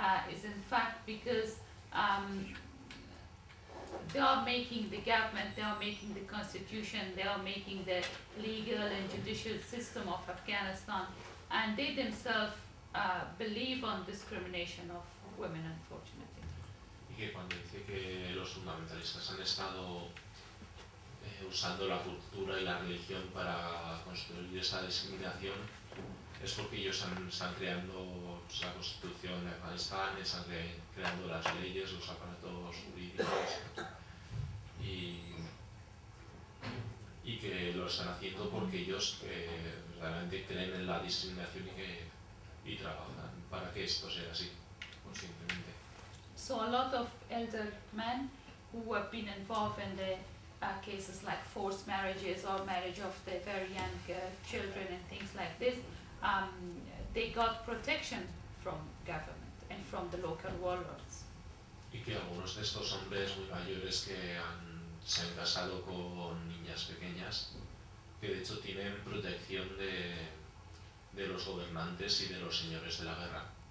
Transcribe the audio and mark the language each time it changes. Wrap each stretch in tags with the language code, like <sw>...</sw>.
<en>Is in fact because they are making the government, they are making the constitution, they are making the legal and judicial system of Afghanistan, and they themselves believe on discrimination of women, unfortunately.</en> <es>Que cuando dice que los fundamentalistas han estado usando la cultura y la religión para construir esa discriminación, es porque ellos están creando la constitución de Afganistán, están creando las leyes, los aparatos jurídicos, y que lo están haciendo porque ellos realmente creen en la discriminación y trabajan para que esto sea así, conscientemente.</es> <en>So a lot of elder men who have been involved in the cases like forced marriages or marriage of the very young children and things like this, they got protection from government and from the local warlords.</en> <es>Y que algunos de estos hombres muy mayores que se han casado con niñas pequeñas, que de hecho tienen protección de los gobernantes y de los señores de la guerra.</es>